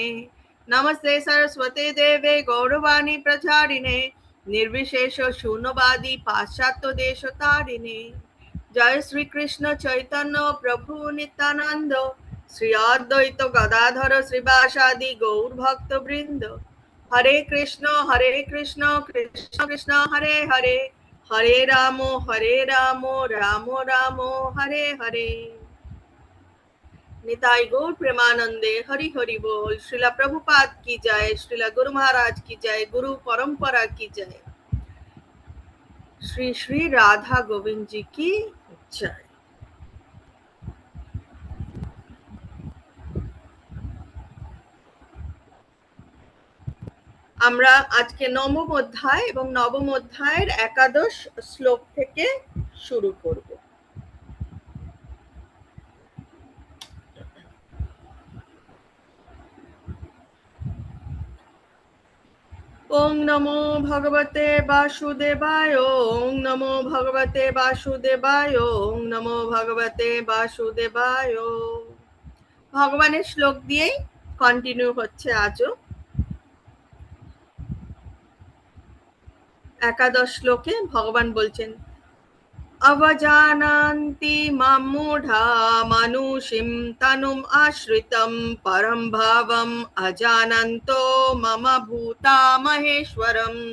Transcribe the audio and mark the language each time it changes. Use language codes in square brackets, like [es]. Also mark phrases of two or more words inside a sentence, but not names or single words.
[sa] नमस्ते सरस्वती देवे गौरवाणी प्रचारिणे निर्विशेष शून्यवादी पाश्चात्य देशतारिणे। जय श्री कृष्ण चैतन्य प्रभु नित्यानंद श्री अद्वैत गदाधर श्रीवासादि गौर भक्त वृंद। हरे कृष्ण कृष्ण कृष्ण हरे हरे हरे राम राम राम हरे हरे। [bn] নিতাই গৌর প্রেমানন্দে হরি হরি বোল। [hi] श्रीला प्रभुपाद की जय, श्रीला गुरु महाराज की जय, गुरु परंपरा की जय। श्री श्री राधा गोविंद जी की जय। [bn] আমরা আজকে নবম অধ্যায় এবং নবম অধ্যায়ের একাদশ শ্লোক থেকে শুরু করব। [sa] ওং নমো ভগবতে বাসুদেবায়, ওং নমো ভগবতে বাসুদেবায়, ওং নমো ভগবতে বাসুদেবায়। [bn] ভগবানের শ্লোক দিয়েই কন্টিনিউ হচ্ছে আজও। একাদশ শ্লোকে ভগবান বলছেন, [sa] অবজানান্তি মাম মূঢ়া মানুষিম তনুম আশ্রিতম পরম ভাবম অজানন্তো মম ভূতা মহেশ্বরম।